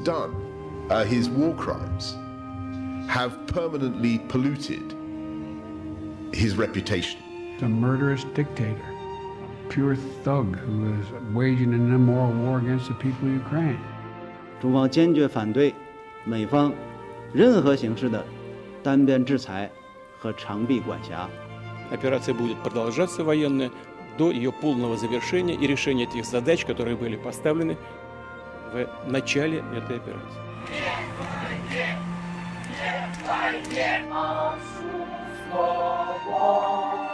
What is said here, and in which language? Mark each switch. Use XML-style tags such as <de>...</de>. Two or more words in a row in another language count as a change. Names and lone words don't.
<en>done, his war crimes, have permanently polluted his reputation. A murderous dictator, pure thug who is waging an immoral war against the people of Ukraine.</en> <zh>中方坚决反对美方任何形式的单边制裁和长臂管辖。</zh> <ru>Операция будет продолжаться военная до ее полного завершения и решения тех задач, которые были поставлены в начале этой операции. Нет войне, а</ru>